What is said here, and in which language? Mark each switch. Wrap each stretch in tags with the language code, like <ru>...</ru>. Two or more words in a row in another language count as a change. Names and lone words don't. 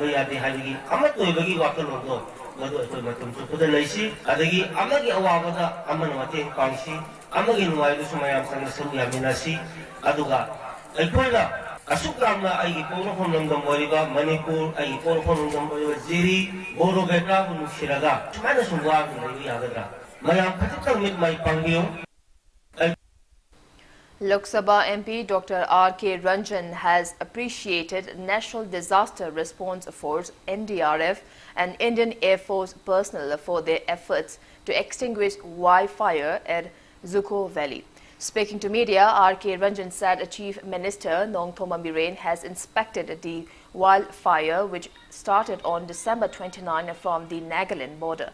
<mni>ꯌꯥꯗꯦ ꯍꯥꯏꯕꯒꯤ ꯑꯃꯠꯇ ꯑꯣꯏꯕꯒꯤ ꯋꯥꯈꯜꯂꯣꯟꯗꯣ ꯃꯗꯨ ꯑꯩꯈꯣꯏ ꯃꯇꯝ ꯆꯨꯞꯄꯗ ꯂꯩꯁꯤ ꯑꯗꯒꯤ ꯑꯃꯒꯤ ꯑꯋꯥꯕꯗ ꯑꯃꯅ ꯃꯇꯦꯡ ꯄꯥꯡꯁꯤ ꯑꯃꯒꯤ ꯅꯨꯡꯉꯥꯏꯕꯁꯨ ꯃꯌꯥꯝ ꯆꯪꯅ ꯁꯔꯨꯛ ꯌꯥꯃꯤꯟꯅꯁꯤ ꯑꯗꯨꯒ ꯑꯩꯈꯣꯏꯅ ꯑꯁꯨꯛ ꯌꯥꯝꯅ ꯑꯩꯒꯤ ꯄꯣꯛꯅꯐꯝ ꯂꯝꯗꯝ ꯑꯣꯏꯔꯤꯕ ꯃꯅꯤꯄꯨꯔ ꯑꯩꯒꯤ ꯄꯣꯛꯅꯐꯝ ꯂꯝꯗꯝ ꯑꯣꯏꯔꯤꯕ ꯖꯤꯔꯤ ꯕꯣꯔꯣꯕꯦꯀ꯭ꯔꯥꯕꯨ ꯅꯨꯡꯁꯤꯔꯒ ꯁꯨꯃꯥꯏꯅ ꯁꯨꯝ ꯋꯥꯅ ꯂꯩꯕ ꯌꯥꯒꯗ꯭ꯔꯥ ꯃꯌꯥꯝ ꯈꯖꯤꯛꯇꯪ ꯃꯤꯠ ꯃꯥꯏ ꯄꯥꯡꯕꯤꯌꯨ.</mni> <en>Lok Sabha MP Dr. R.K. Ranjan has appreciated National Disaster Response Force NDRF and Indian Air Force personnel for their efforts to extinguish wildfire at Zuko Valley. Speaking to media, R.K. Ranjan said Chief Minister Nongthoma Biren has inspected the wildfire which started on December 29 from the Nagaland border.</en>